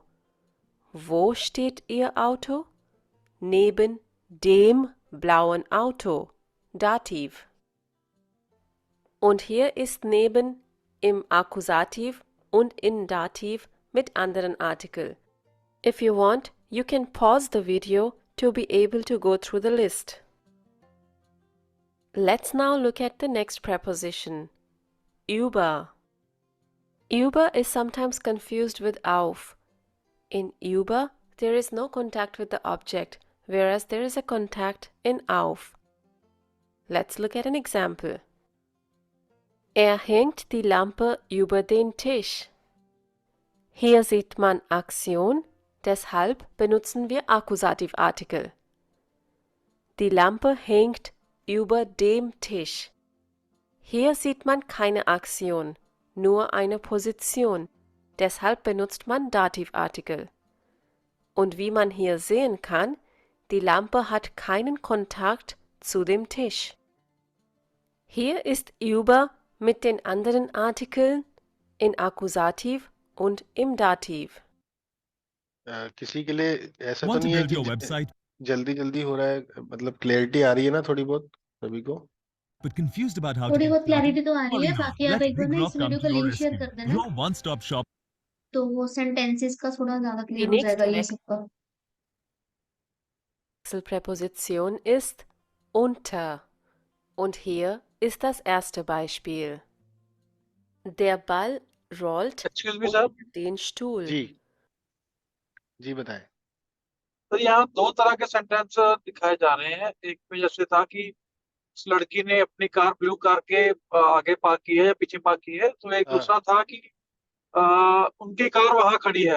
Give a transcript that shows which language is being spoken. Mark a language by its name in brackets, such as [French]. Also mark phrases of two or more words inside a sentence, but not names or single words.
[German] Wo steht Ihr Auto? Neben dem blauen Auto. Dativ. Und hier ist neben im Akkusativ und in Dativ mit anderen Artikel. [English] If you want, you can pause the video to be able to go through the list. Let's now look at the next preposition. Über. Über is sometimes confused with auf. In über, there is no contact with the object, whereas there is a contact in auf. Let's look at an example. [German] Hängt die Lampe über den Tisch. Hier sieht man Aktion, deshalb benutzen wir Akkusativartikel. Die Lampe hängt über dem Tisch. Hier sieht man keine Aktion, nur eine Position. Deshalb benutzt man Dativartikel. Und wie man hier sehen kann, die Lampe hat keinen Kontakt zu dem Tisch. Hier ist über mit den anderen Artikeln in Akkusativ und im Dativ. [Hindi] किसी के लिए ऐसा तो [English] Want to [Hindi] नहीं है [English] build [Hindi] कि [English] your website [Hindi] जल्दी जल्दी हो रहा है, मतलब क्लैरिटी आ रही है ना थोड़ी बहुत सभी को? [English] but confused about how to [Hindi] थोड़ी [English] get [Hindi] बहुत [English] started? [Hindi] क्लैरिटी तो आ रही है, [English] Worry not. [Hindi] बाकी आप [English] Let [Hindi] एक बार [English] Big [Hindi] ना [English] Rock [Hindi] इस [English] come [Hindi] वीडियो [English] to [Hindi] का [English] your link share rescue. [Hindi] कर देना, [English] Your one-stop shop. [Hindi] तो वो सेंटेंसेस का थोड़ा ज्यादा [German] Die [Hindi] क्लियर हो [German] nächste [Hindi] जाएगा ये सबका। [German] Wechselpräposition ist unter. Und hier ist das erste Beispiel. Der Ball rollt [English] excuse me sir, [German] unter den Stuhl. [Hindi] जी बताएं। तो यहाँ दो तरह के सेंटेंस दिखाए जा रहे हैं। एक में जैसे था कि उस लड़की ने अपनी कार ब्लू कार के आगे पार्क की है या पीछे पार्क की है, तो एक हाँ दूसरा था कि उनकी कार वहां खड़ी है।